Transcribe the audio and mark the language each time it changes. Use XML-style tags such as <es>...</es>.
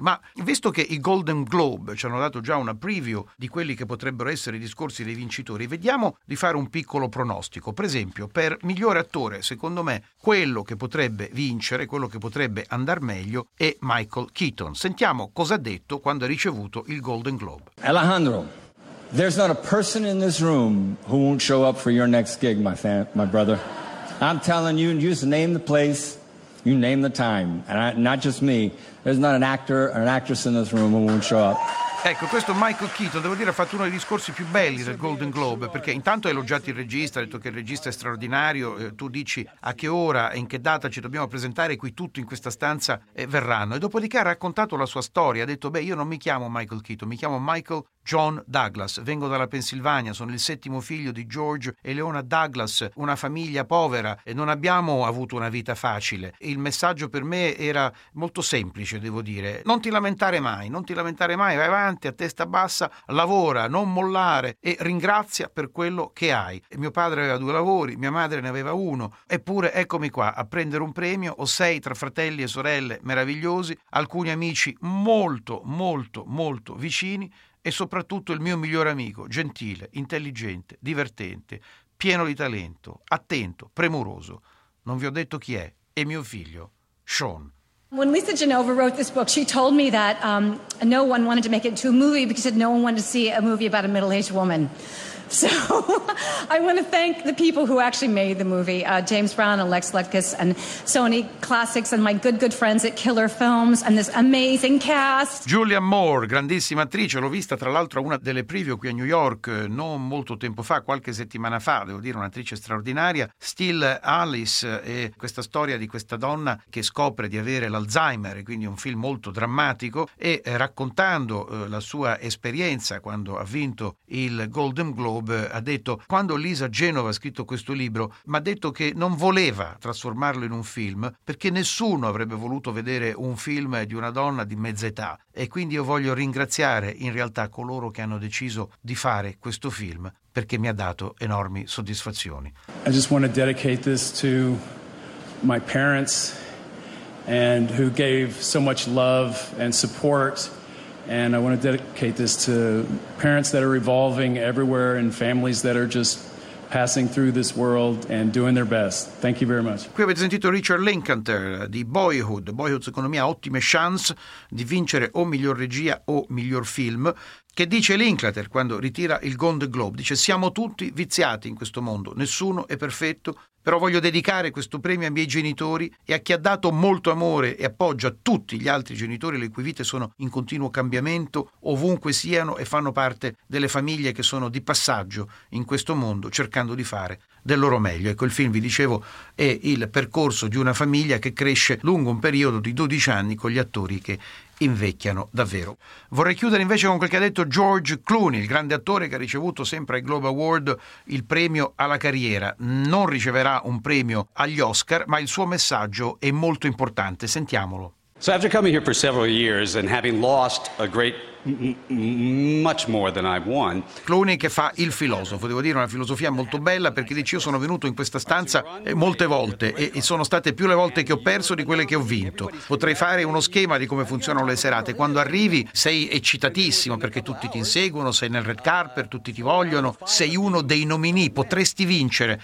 <it>Ma visto che i Golden Globe ci hanno dato già una preview di quelli che potrebbero essere i discorsi dei vincitori, vediamo di fare un piccolo pronostico. Per esempio, per migliore attore, secondo me, quello che potrebbe vincere, quello che potrebbe andar meglio, è Michael Keaton. Sentiamo cosa ha detto quando ha ricevuto il Golden Globe.</it> <en>Alejandro, there's not a person in this room who won't show up for your next gig, my brother. I'm telling you, you just name the place, you name the time, and not just me. There's not an actor or an actress in this room who won't show up.</en> <it>Ecco, questo Michael Keaton, devo dire, ha fatto uno dei discorsi più belli del Golden Globe, perché intanto ha elogiato il regista, ha detto che il regista è straordinario, tu dici a che ora e in che data ci dobbiamo presentare, qui tutti in questa stanza verranno. E dopodiché ha raccontato la sua storia, ha detto, io non mi chiamo Michael Keaton, mi chiamo Michael John Douglas, vengo dalla Pennsylvania, sono il settimo figlio di George e Leona Douglas, una famiglia povera e non abbiamo avuto una vita facile. Il messaggio per me era molto semplice, devo dire, non ti lamentare mai, non ti lamentare mai, vai avanti a testa bassa, lavora, non mollare e ringrazia per quello che hai. E mio padre aveva due lavori, mia madre ne aveva uno, eppure eccomi qua a prendere un premio, ho sei tra fratelli e sorelle meravigliosi, alcuni amici molto molto molto vicini e soprattutto il mio migliore amico, gentile, intelligente, divertente, pieno di talento, attento, premuroso. Non vi ho detto chi è mio figlio, Sean.</it> <en>When Lisa Genova wrote this book, she told me that no one wanted to make it into a movie because no one wanted to see a movie about a middle-aged woman. So I want to thank the people who actually made the movie, James Brown and Lex Luthor and Sony Classics and my good friends at Killer Films and this amazing cast.</en> <it>Julianne Moore, grandissima attrice, l'ho vista tra l'altro a una delle preview qui a New York non molto tempo fa, qualche settimana fa, devo dire, un'attrice straordinaria. Still Alice, e questa storia di questa donna che scopre di avere l'Alzheimer, quindi un film molto drammatico, e raccontando la sua esperienza quando ha vinto il Golden Globe ha detto, quando Lisa Genova ha scritto questo libro, mi ha detto che non voleva trasformarlo in un film perché nessuno avrebbe voluto vedere un film di una donna di mezza età, e quindi io voglio ringraziare in realtà coloro che hanno deciso di fare questo film perché mi ha dato enormi soddisfazioni.</it> <en>I just want to dedicate this to my parents and who gave so much love and support. And I want to dedicate this to parents that are evolving everywhere and families that are just passing through this world and doing their best. Thank you very much.</en> <it>Qui avete sentito Richard Linklater di Boyhood. Boyhood, secondo me, ha ottime chance di vincere o miglior regia o miglior film. Che dice Linklater quando ritira il Golden Globe? Dice, siamo tutti viziati in questo mondo, nessuno è perfetto, però voglio dedicare questo premio ai miei genitori e a chi ha dato molto amore e appoggio a tutti gli altri genitori le cui vite sono in continuo cambiamento, ovunque siano e fanno parte delle famiglie che sono di passaggio in questo mondo cercando di fare del loro meglio. Ecco, il film, vi dicevo, è il percorso di una famiglia che cresce lungo un periodo di 12 anni con gli attori che invecchiano davvero. Vorrei chiudere invece con quel che ha detto George Clooney, il grande attore che ha ricevuto sempre ai Globe Award il premio alla carriera. Non riceverà un premio agli Oscar, ma il suo messaggio è molto importante. Sentiamolo.</it> <en>So after coming here for several years and having lost a great much more than I've won.</en> <it>Clooney che fa il filosofo, devo dire, una filosofia molto bella, perché dice, io sono venuto in questa stanza molte volte e sono state più le volte che ho perso di quelle che ho vinto. Potrei fare uno schema di come funzionano le serate. Quando arrivi sei eccitatissimo perché tutti ti inseguono, sei nel red carpet, tutti ti vogliono, sei uno dei nominee, potresti vincere.</it>